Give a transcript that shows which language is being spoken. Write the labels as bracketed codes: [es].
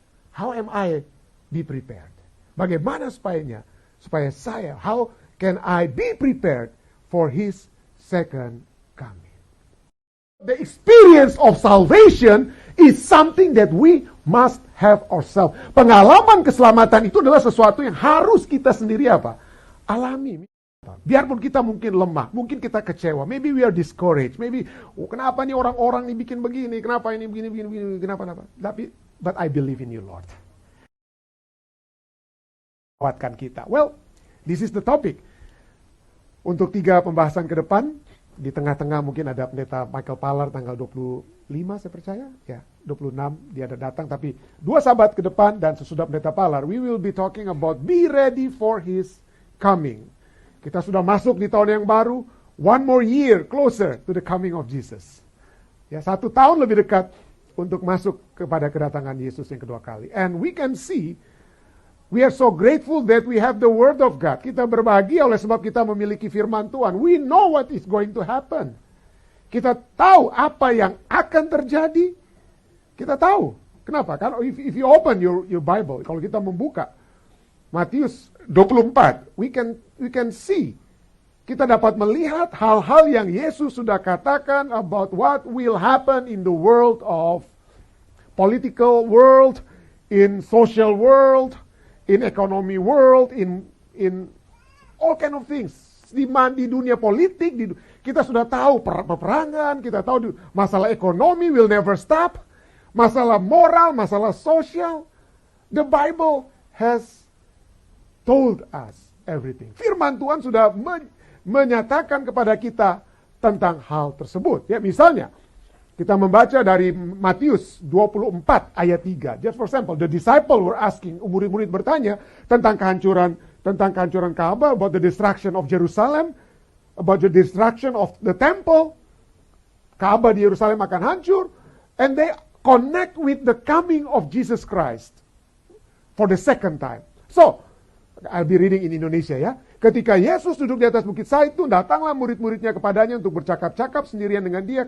[en] How am I be prepared? [id] Bagaimana supaya saya, [en] how can I be prepared for His second coming? The experience of salvation is something that we must have ourselves. [id] Pengalaman keselamatan itu adalah sesuatu yang harus kita sendiri apa? Alami. Biarpun kita mungkin lemah, mungkin kita kecewa, [en] maybe we are discouraged, [id] maybe kenapa nih orang-orang nih bikin begini, kenapa ini begini, kenapa. Tapi, [en] but I believe in you, Lord. [id] Kuatkan kita. [en] Well, this is the topic. [id] Untuk 3 pembahasan ke depan, di tengah-tengah mungkin ada pendeta Michael Paller tanggal 25 saya percaya, ya 26 dia ada datang, tapi 2 sabat ke depan dan sesudah pendeta Paller, [en] we will be talking about be ready for His coming. [id] Kita sudah masuk di tahun yang baru, [en] one more year closer to the coming of Jesus. [id] Ya, 1 tahun lebih dekat untuk masuk kepada kedatangan Yesus yang kedua kali. [en] And we can see, we are so grateful that we have the Word of God. [id] Kita berbahagia oleh sebab kita memiliki firman Tuhan. [en] We know what is going to happen. [id] Kita tahu apa yang akan terjadi. Kita tahu. Kenapa? Karena [en] if you open your Bible, [id] kalau kita membuka Matius 24, [en] we can see, [id] kita dapat melihat hal-hal yang Yesus sudah katakan [en] about what will happen in the world of political world, in social world, in economy world, in all kind of things. [id] Di dunia politik, kita sudah tahu peperangan, kita tahu masalah ekonomi [en] will never stop, [id] masalah moral, masalah sosial. [en] The Bible has told us everything. [id] Firman Tuhan sudah menyatakan kepada kita tentang hal tersebut. Ya, misalnya, kita membaca dari Matius 24 ayat 3. [en] Just for example, the disciple were asking, [id] murid-murid bertanya tentang kehancuran Ka'bah, [en] about the destruction of Jerusalem, about the destruction of the temple. [id] Ka'bah di Yerusalem akan hancur, [en] and they connect with the coming of Jesus Christ for the second time. So, I'll be reading in Indonesia ya. [id] Ketika Yesus duduk di atas bukit Zaitun, datanglah murid-muridnya kepadanya untuk bercakap-cakap sendirian dengan dia.